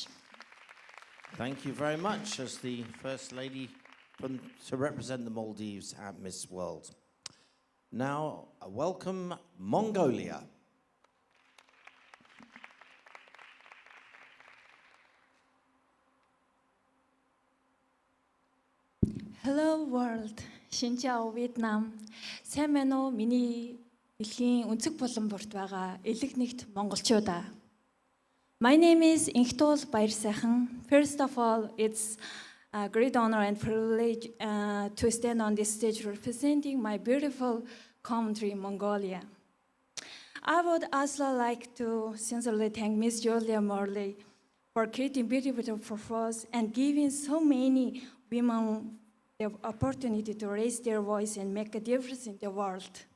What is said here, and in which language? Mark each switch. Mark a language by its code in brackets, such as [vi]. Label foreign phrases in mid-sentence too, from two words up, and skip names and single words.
[en] Thank you very much as the First Lady to represent the Maldives at Miss World. Now, welcome Mongolia. Hello world. [vi] Xin chào Vietnam. [mn] Сайн байна уу? Миний дэлхийн өнцөг булан бүрт байгаа элэг нэгт монголчуудаа. [en] My name is Инхтул Баяр сайхан. First of all, it's a great honor and privilege to stand on this stage representing my beautiful country, Mongolia. I would also like to sincerely thank Miss Julia Morley for creating beautiful purpose and giving so many women the opportunity to raise their voice and make a difference in the world.